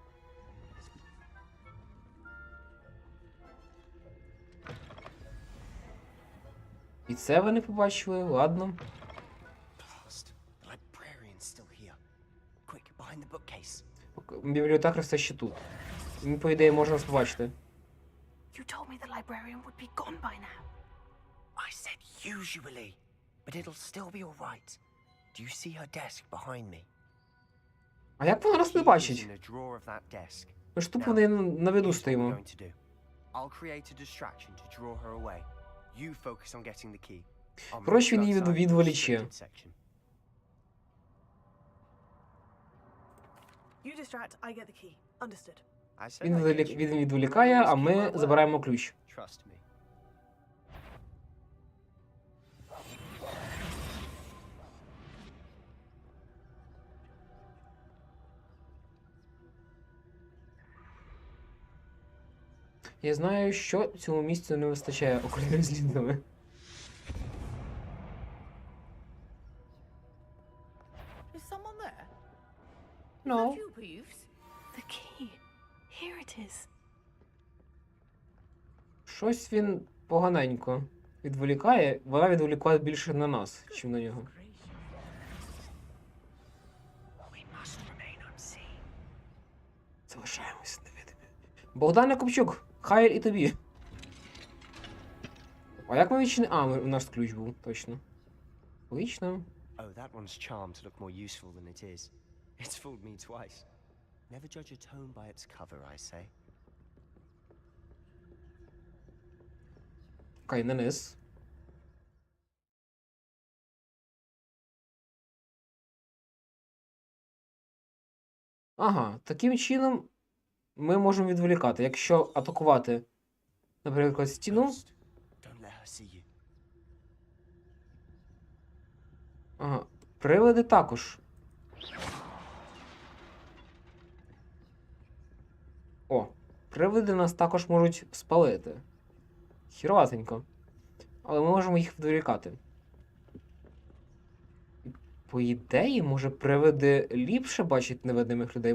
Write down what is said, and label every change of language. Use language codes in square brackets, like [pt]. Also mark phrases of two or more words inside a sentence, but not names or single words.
[uk] І це вони побачили, ладно. Бібліотекар все ще тут. Він, по ідеї, може нас побачити. [en] You told me the librarian would be gone by now. I said usually, but it'll still be all right. Do you see her desk behind me? [uk] А як вона нас не бачить? Ми ж тупо на виду стоїмо. [en] I'll create a distraction to draw her away. You focus on getting the key. [uk] Коротше, він її відволіче. [en] You distract, I get the key. Understood. [uk] Він відволікає, а ми забираємо ключ. [en] Trust me. [uk] Я знаю, що цьому місцю не вистачає окулярів з лінзами. [en] Is someone there? No. Is that you, Peeves? The key. Here it is. [uk] Щось він поганенько відволікає. Вона відволікає більше на нас, ніж на нього. Залишаємося невидимі. Богдане Копчук, хай і тобі. А як ми відчинили? А, у нас ключ був, точно. Логічно. [en] Oh, that one's charmed to look more useful than it is. It's fooled me twice. Never judge a tone by its cover, I say. [uk] Окей, на низ. Ага, таким чином ми можемо відволікати. Якщо атакувати, наприклад, стіну. [en] Don't let her see you. [uk] Ага, привиди також. О, привиди нас також можуть спалити. Хіроватенько. Але ми можемо їх відволікати. По ідеї, може, привиди ліпше бачать невидимих людей?